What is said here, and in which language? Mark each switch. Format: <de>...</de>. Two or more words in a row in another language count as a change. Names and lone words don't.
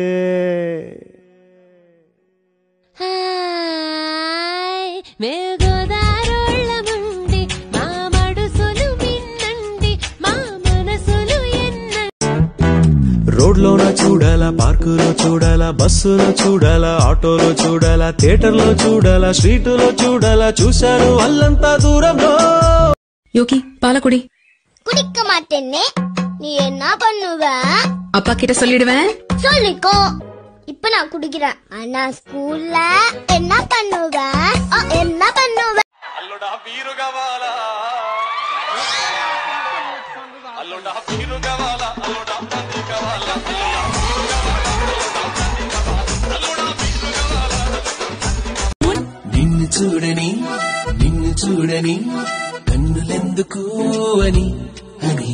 <te>మేము గోదారోళ్ళమండి, మా మడుసులు వినండి, మా మనసులు ఎన్నండి. రోడ్లోన చూడాలా, పార్కులో చూడాలా, బస్సులో చూడాలా, ఆటోలో చూడాలా, థియేటర్లో చూడాలా, స్ట్రీటులో చూడాలా, చూశాను అల్లంతా దూరంలో.</te> <ta>யோகி பாலக்குடி குடிக்க மாட்டேன்னே, நீ என்ன பண்ணுவ? அப்பா கிட்ட சொல்லிடுவேன். சொல்லிக்கோ. இப்ப நான் குடிக்கிறேன், ஆனா ஸ்கூல்ல என்ன பண்ணுவ? என்ன பண்ணுவ?</ta> <te>అల్లుడా బీరు కావాలా, అల్లుడా బీరు కావాలా, అల్లుడా తంది కావాలా, నిన్ను చూడని నిన్ను చూడని కన్నులెందుకు అని అని,</te>